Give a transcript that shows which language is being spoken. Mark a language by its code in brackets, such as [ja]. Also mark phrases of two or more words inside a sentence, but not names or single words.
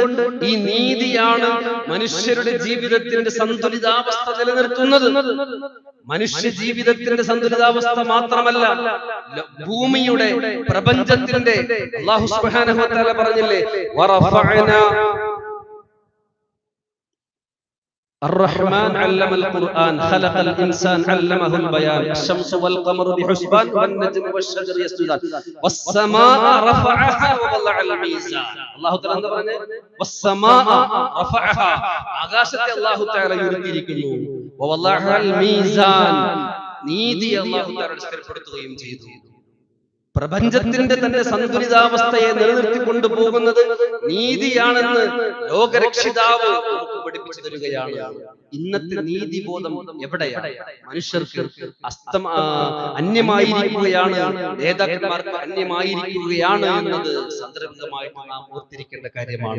[ml] ഈ നീതിയാണ് മനുഷ്യരുടെ ജീവിതത്തിന്റെ സന്തുലിതാവസ്ഥ നിലനിർത്തുന്നത്. മനുഷ്യ ജീവിതത്തിന്റെ സന്തുലിതാവസ്ഥ മാത്രമല്ല, ഭൂമിയുടെ പ്രപഞ്ചത്തിന്റെ അല്ലാഹു [ar] سبحانه وتعالى പറഞ്ഞില്ലേ, വറഫഅനാ الرحمن علم القرآن خلق الإنسان علمه البيان الشمس والقمر بحسبان والنجم والشجر يسجدان والسماء رفعها ووضع الميزان. الله تعالى [ml] എന്താ പറഞ്ഞേ? [ar] والسماء رفعها, [ml] ആകാശത്തെ [ar] الله تعالى [ml] ഉയർത്തിയിരിക്കുന്നു. [ar] ووضع الميزان, [ml] നീതി [ar] الله تعالى [ml] സ്ഥിരപ്പെടുത്തുകയും ചെയ്തു. പ്രപഞ്ചത്തിന്റെ തന്നെ സന്തുലിതാവസ്ഥയെ നിലനിർത്തിക്കൊണ്ടു പോകുന്നത് നീതിയാണെന്ന് ലോകരക്ഷിതാവ് നമുക്ക് പഠിപ്പിച്ചു തരികയാണ്. ഇന്നത്തെ നീതിബോധം എവിടെയാണ്? മനുഷ്യർക്ക് അന്യമായിരിക്കുകയാണ്, നേതാക്കന്മാർക്ക് അന്യമായിരിക്കുകയാണ് എന്നത് സന്ദർഭികമായിട്ട് നാം ഓർത്തിരിക്കേണ്ട കാര്യമാണ്.